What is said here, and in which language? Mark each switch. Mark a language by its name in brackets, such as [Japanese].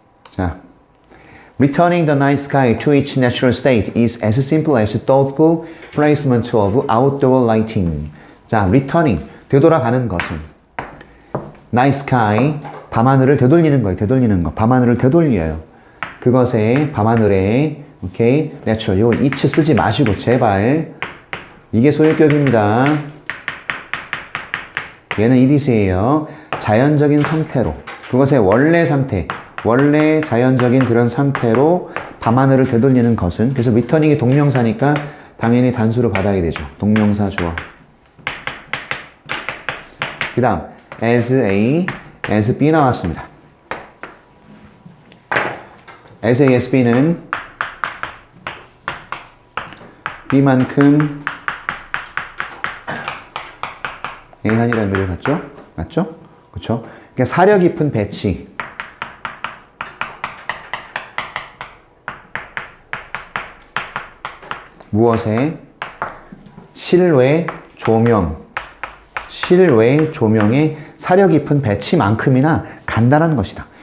[English] 자, Returning the night sky to its natural state is as simple as thoughtful placement of outdoor lighting. [Korean] 자, returning, 되돌아가는 것은 night sky, 밤하늘을 되돌리는 거예요. 되돌리는 거. 밤하늘을 되돌려요. 그것에 밤하늘에 오케이, natural. 요 it 쓰지 마시고 제발. 이게 소유격입니다. 얘는 edis예요. 자연적인 상태로 그것의 원래 상태, 원래 자연적인 그런 상태로 밤하늘을 되돌리는 것은, 그래서 리터닝이 동명사니까 당연히 단수로 받아야 되죠. 동명사 주어. 그 다음 as A, as B 나왔습니다. as A, as B는 B만큼 A한이라는 의미를 갖죠? 맞죠? 그쵸? 그러니까 사려 깊은 배치. 무엇에? 실외 조명. 실외 조명의 사려 깊은 배치만큼이나 간단한 것이다.